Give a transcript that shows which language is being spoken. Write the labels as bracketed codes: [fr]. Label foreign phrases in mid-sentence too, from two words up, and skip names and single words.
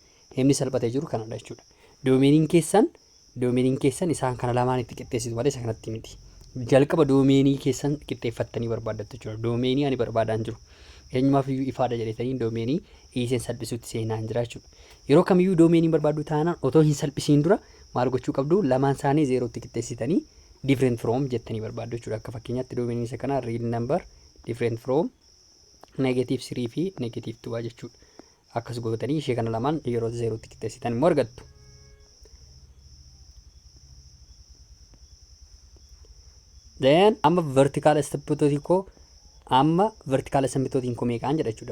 [om] Himni salphatee jiru kanadha jechuudha. Doomeniin keessan isaan kana lamaan itti qixxeessitu malee isa kanatti miti. Jalqaba doomeenii keessan qixxeeffattanii barbaaddattu jechuudha. Doomeenii ani barbaadaan jiru. Eenyumaaf iyyuu ifaadha jedhetanii doomeenii dhiiseen salphisuutti seenaa hin jira jechuudha. yeroo kamiyyuu doomeenii barbaaddu taanaan otoo hin salphisiin dura maal gochuu qabdu lamaan isaanii zeerootti qixxeessitanii [en] different from [om] jettanii barbaaddu jechuudha. Akka fakkeenyaatti doomeenii isa kana [en] real number different from [om] -3 fi -2 jechuudha. Akkas gootanii ishee kana lamaan yeroo zeerootti qixxeessitan immoo argattu. Then amma vertical asymptotiin koo meeqaan jedha jechuudha.